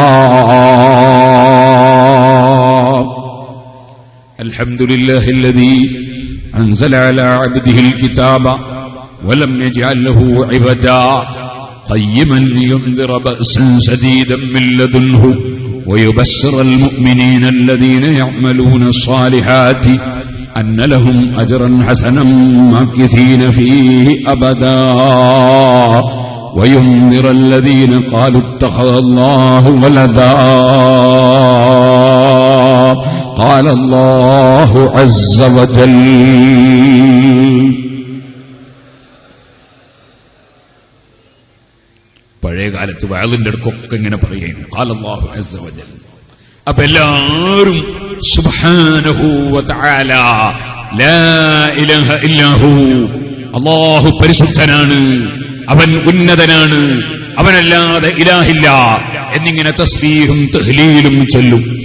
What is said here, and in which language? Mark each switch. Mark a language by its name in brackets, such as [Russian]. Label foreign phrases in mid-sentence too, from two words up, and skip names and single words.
[Arabic] الحمد لله الذي أنزل على عبده الكتاب ولم يجعل له عوجا قيما لينذر بأسا شديدا من لدنه ويبشر المؤمنين الذين يعملون الصالحات أن لهم أجرا حسنا ماكثين فيه أبدا وينذر الذين قالوا اتخذ الله ولدا قال الله عز وجل [Malayalam] പഴയ കാലത്ത് വഅലിന്റെ അടുക്കൊക്കെ ഇങ്ങനെ പറയുകയാണ് [Arabic] قال الله عز وجل. [Malayalam] അപ്പൊ എല്ലാവരും [Arabic] سبحانه وتعالى لا إله إلا هو, [Malayalam] അല്ലാഹു പരിശുദ്ധനാണ്, അവൻ ഉന്നതനാണ്, അവനല്ലാതെ ഇലാഹില്ല എന്നിങ്ങനെ തസ്ബീഹും തഹ്ലീലും ചൊല്ലും.